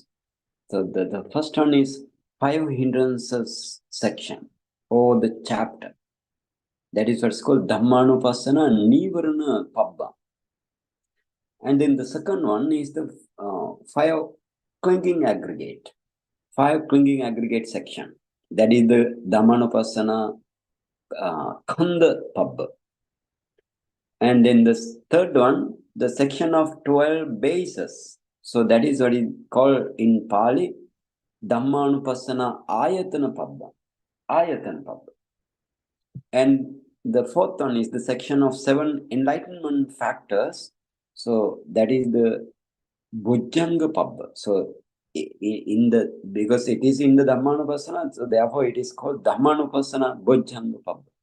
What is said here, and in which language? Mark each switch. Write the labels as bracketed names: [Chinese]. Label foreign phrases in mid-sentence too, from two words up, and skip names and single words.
[English] So the first one is 5 hindrances section or the chapter. That is what's called [Pali] Dhammānupassanā nīvaraṇapabbaṃ. [English] And then the second one is the 5 clinging aggregate. 5 clinging aggregate section. That is the [Pali] Dhammānupassanā khanda pabbā. [English] And then the third one, the section of 12 bases. So that is what is called in Pali, [Pali] Dhammānupassanā āyatana pabbā. Āyatana pabbā. [English] And the fourth one is the section of 7 enlightenment factors. So that is the [Pali] Bhujjanga pabbā. [English] So because it is in the Dhammānupassana, so therefore it is called [Pali] Dhammānupassanā Bhujjanga pabbā.